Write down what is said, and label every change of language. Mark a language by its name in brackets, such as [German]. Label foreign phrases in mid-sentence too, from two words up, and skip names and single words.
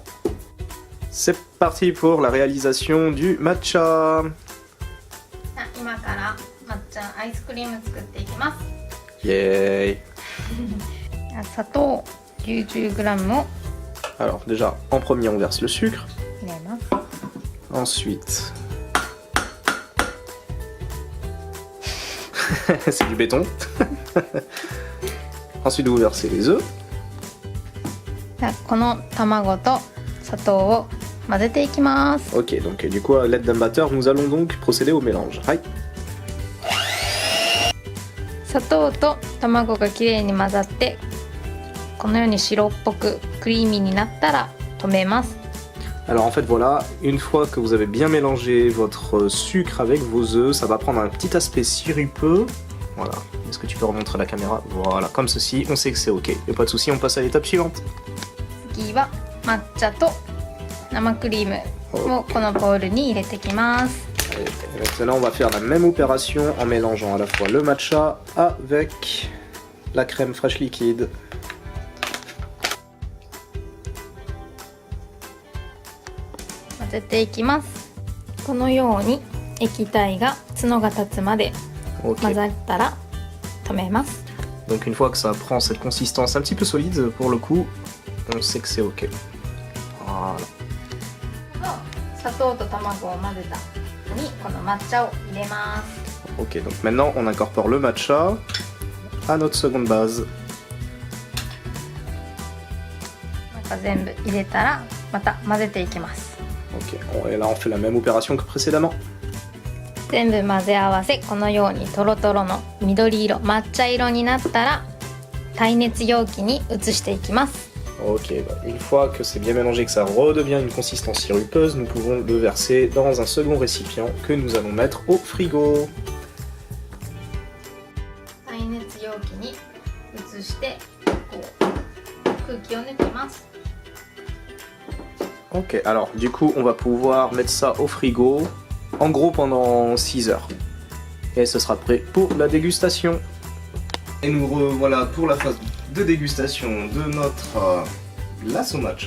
[French] C'est parti pour la réalisation du matcha. [Japanese] 今から抹茶アイスクリーム作っていきます。 Yay! 砂糖 90g を [French] Alors déjà, en premier on verse le sucre, [Japanese] 入れます。 [French] ensuite... c'est du béton. Ensuite vous versez les œufs. [Japanese] この卵と砂糖を混ぜていきます。 [French] Ok, donc du coup à l'aide d'un batteur nous allons donc procéder au mélange. Aïe. [Japanese] 砂糖と卵がきれいに混ざってこのように白っぽくクリーミーになったら止めます。 [French] Alors en fait voilà, une fois que vous avez bien mélangé votre sucre avec vos œufs, ça va prendre un petit aspect sirupeux. Voilà, est-ce que tu peux remontrer à la caméra? Voilà, comme ceci, on sait que c'est ok. Et pas de souci, on passe à l'étape suivante. [Japanese] 次は抹茶と生クリームをこのボウルに入れていきます。 [French] Et maintenant on va faire la même opération en mélangeant à la fois le matcha avec la crème fraîche liquide. [Japanese] 混ぜていきます。このように液体が角が立つまで [French] Ok. [Japanese] 混ざったら止めます。 [French] Donc une fois que ça prend cette consistance un petit peu solide, pour le coup, on sait que c'est ok. Voilà. [Japanese] 砂糖と卵を混ぜた後にこの抹茶を入れます。 [French] Ok, donc maintenant on incorpore le matcha à notre seconde base. [Japanese] なんか全部入れたらまた混ぜていきます。 [French] Ok, et là on fait la même opération que précédemment. [Japanese] 全部混ぜ合わせこのようにトロトロの緑色抹茶色になったら耐熱容器に移していきます。 [French] Ok, bah, une fois que c'est bien mélangé, que ça redevient une consistance sirupeuse, nous pouvons le verser dans un second récipient que nous allons mettre au frigo. [Japanese] 耐熱容器に移してこう空気を抜きます。 [French] Ok, alors du coup on va pouvoir mettre ça au frigo, en gros pendant 6 heures. Et ce sera prêt pour la dégustation. Et nous revoilà pour la phase de dégustation de notre glace au matcha.